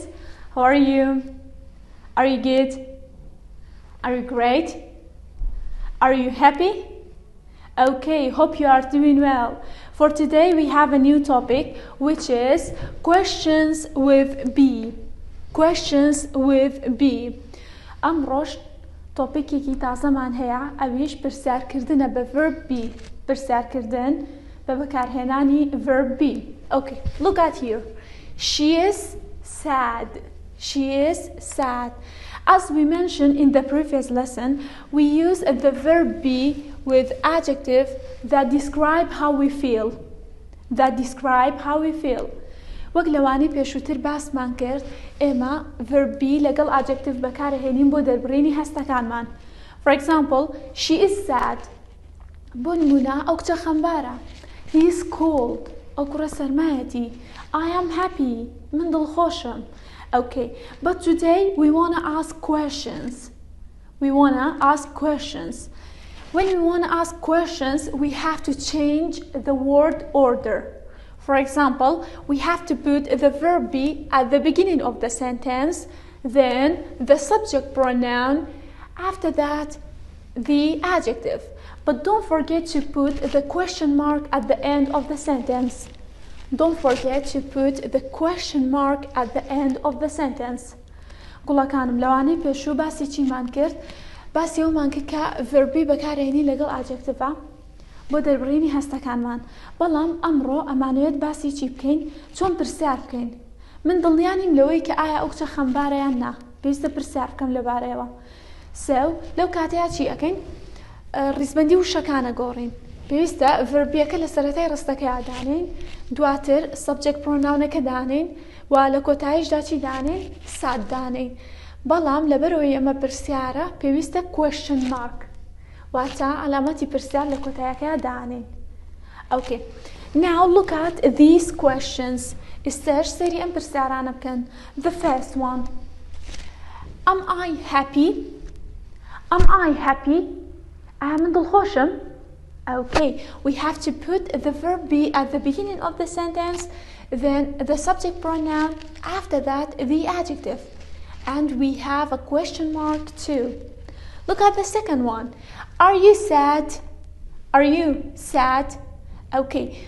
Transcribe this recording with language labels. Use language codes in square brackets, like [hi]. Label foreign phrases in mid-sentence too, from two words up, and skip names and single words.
[en] How are you? Are you good? Are you great? Are you happy? Okay, hope you are doing well. For today we have a new topic which is questions with B. Questions with B. [ckb] امروش توپیکی کی تازه من هیا اویش برسر کردن به [en] verb be. [ckb] برسر کردن به بکارهنانی [en] verb be. Okay, look at here. She is sad. She is sad. As we mentioned in the previous lesson, we use the verb be with adjective that describe how we feel. That describe how we feel. [ckb] وەک لەوانەی پێشووتر باسمان کرد ئێمە [en] verb be [ckb] لەگەڵ adjective بەکارهێنین بۆ دەربڕینی هەستەکانمان. [en] For example, she is sad. [ckb] بۆ نمونە ئەو کچە خەمبارە. [en] He is cold. [ckb] ئەو کوڕە سەرمایەتی. [en] I am happy. [ckb] من دڵخۆشم. [en] Okay, but today we want to ask questions. We want to ask questions. When we want to ask questions, we have to change the word order. For example, we have to put the verb be at the beginning of the sentence, then the subject pronoun, after that the adjective. But don't forget to put the question mark at the end of the sentence. Don't forget to put the question mark at the end of the sentence. [ckb] گوڵەکانم لەوانەی پێشوو باسی چیمان کرد باسی ئەومان کرد کە [en] verb be [ckb] بەکارهێنی لەگەڵ adjective بۆ دەربڕینی هەستەکانمان. بەڵام ئەمڕۆ ئەمانەوێت باسی چی بکەین؟ چۆن پرسیار بکەین. من دڵنیانیم لەوەی کە ئایا ئەو کچە خەمبارە یان نا. پێویستە پرسیار بکەم لەبارەیەوە. لەو کاتەیە چی ئەکەین؟ ڕیزبەندی وشەکانە گۆڕین. پێویستە verb-یەکە لە سەرەتای ڕستەکەیدا دانین، دواتر [en] subject pronoun- [ckb] ەکە دانین، و لە کۆتاییشدا چی دانین؟ سات دانین. بەڵام لەبەرەوەی ئەمە پرسیارە پێویستە [en] question mark. [ckb] واتە علامەتی پرسیار لە کۆتاییەکەیدا دانین. [en] Okay. Now look at these questions. ئێستاش سەیری ئەم پرسیارانە بکەن. The first one. Am I happy? Am I happy? [ckb] من دڵخۆشم. [en] Okay, we have to put the verb be at the beginning of the sentence, then the subject pronoun, after that the adjective. And we have a question mark too. Look at the second one. Are you sad? Are you sad? Okay.